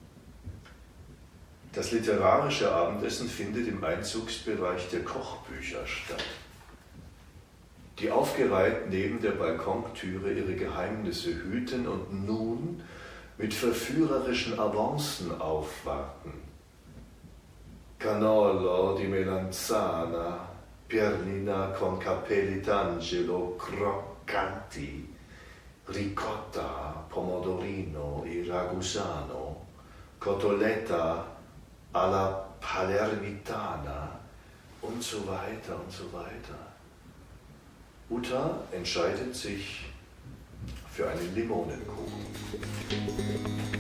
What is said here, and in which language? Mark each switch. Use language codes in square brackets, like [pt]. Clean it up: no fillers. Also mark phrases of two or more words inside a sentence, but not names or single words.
[de] Das literarische Abendessen findet im Einzugsbereich der Kochbücher statt, die aufgereiht neben der Balkontüre ihre Geheimnisse hüten und nun mit verführerischen Avancen aufwarten. [it] Cannolo di melanzana, piernina con capelli d'angelo croccanti, ricotta, pomodorino, i Ragusano, Cotoletta alla Palermitana [de] und so weiter und so weiter. Uta entscheidet sich für einen Limonenkuchen.